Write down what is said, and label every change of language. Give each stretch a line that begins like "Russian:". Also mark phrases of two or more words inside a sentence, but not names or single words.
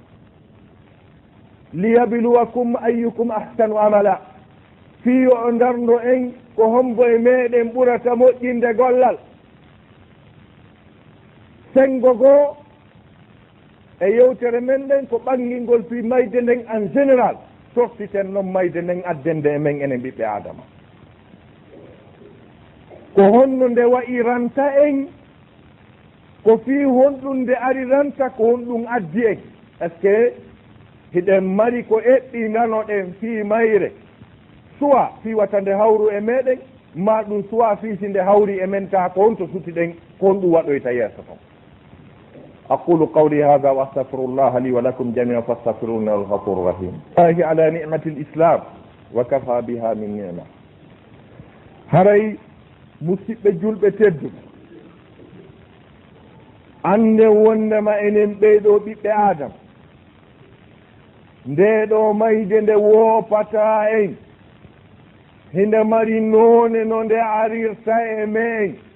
Arabic: لِيَبْلُوَكُمْ أَيُّكُمْ أَحْسَنُ عَمَلًا
Fula: fiyo o dardo en ko hombo e meɗen ɓurata moƴƴinde gollal sengo goo e yewtere men ɗen ko ɓangilngol fi mayde nden
French: en général
Fula: toftiten noon mayde nden addende e men enen ɓiɓɓe adama ko honno nde wayi ranta en ko fi honɗum nde ari ranta ko honɗum addi en
French: est ce
Fula: que hiɗen mari ko eɓɓi nanoɗen fi mayre soit fi wata nde hawru e meɗen ma ɗum soit fi si nde hawri e men ta ko honto sutiɗen ko honɗum waɗoyta yeeso ton
Arabic: أقول قولي هذا وأستغفر الله لي ولكم جميعا فاستغفروه إنه الغفور الرحيم الله على نعمة الإسلام وكفى بها من نعمة
Fula: haray musidɓe julɓe tedduɓe ande wondema enen ɓeyɗo ɓiɓɓe adama nde ɗo mayde nde woopata en hinde mari noone no nde arirta e men